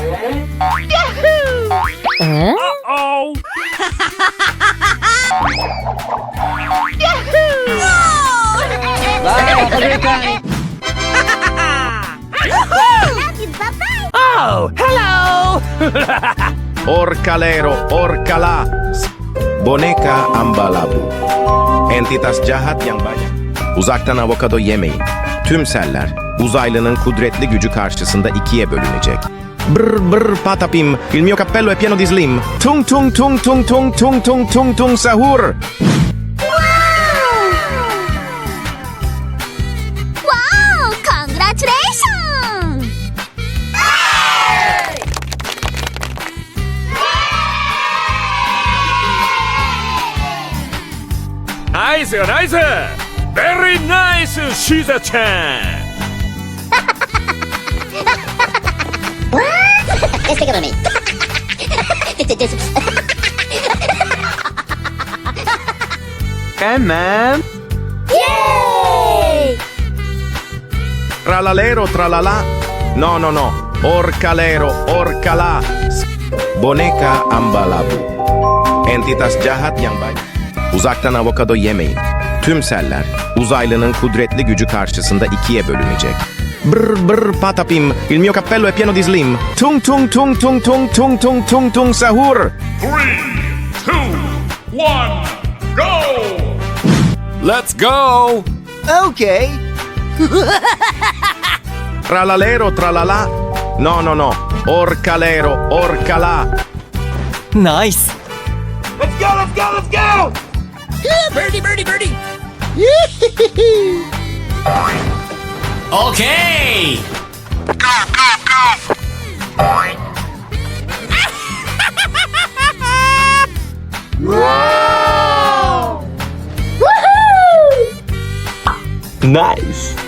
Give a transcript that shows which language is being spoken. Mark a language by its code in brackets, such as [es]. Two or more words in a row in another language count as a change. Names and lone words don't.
[en] Uh-oh. Love you, bye-bye! Oh, hello. Orkalero, orkala. [id] Boneka ambalabu. Entitas jahat yang banyak. [tr] Uzaktan avokado yemeyin. Tüm seller uzaylının kudretli gücü karşısında ikiye bölünecek. [it] Brr brr patapim, il mio cappello è pieno di slim. Tung tung tung tung tung tung tung tung tung sahur. [en] Wow! Congratulations! Nice. Very nice, Shiza-chan. Let's take it on me. Come on. Yay! Tralalero tralala. No. Orkalero, orkala. [id] Boneka ambalabu. Entitas jahat yang banyak. [tr] Uzaktan avokado yemeyin. Tüm seller uzaylının kudretli gücü karşısında ikiye bölünecek. [it] Brr brr patapim, il mio cappello è pieno di slim. Tung tung tung tung tung tung tung tung tung sahur. [en] 3, 2, 1, go. Let's go. Okay. Tralalero tralala. No. Orkalero, orkala. Nice. Let's go. Birdie! Okay. Nice.